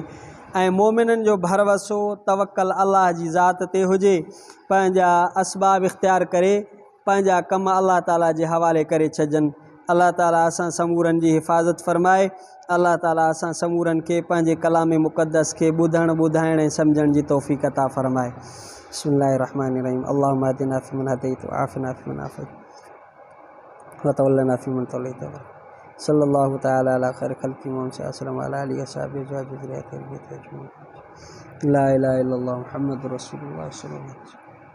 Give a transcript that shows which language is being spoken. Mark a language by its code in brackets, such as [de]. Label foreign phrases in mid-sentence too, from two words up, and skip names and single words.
[sd] ऐं मोमिननि जो भरवसो तवक्कल अल्लाह जी ज़ात ते हुजे। पंहिंजा असबाब इख़्तियार करे पंहिंजा कम अल्लाह ताला जे हवाले करे छॾनि। अल्लाह ताला असां समूरनि जी हिफ़ाज़त फ़रमाए। अल्लाह ताला असां समूरनि खे पंहिंजे कलाम मुक़द्दस खे ॿुधणु ॿुधाइण ऐं सम्झण जी तौफ़ीक़ अता फ़रमाए। [ar] بسم الله الرحمن الرحيم اللهم اهدنا فيمن هديت وعافنا فيمن عافيت وتولنا فيمن توليت. صلى الله تعالى على خير خلقه محمد صلى الله عليه وسلم وعلى آله وصحبه أجمعين. لا إله إلا الله محمد رسول الله صلى الله عليه وسلم.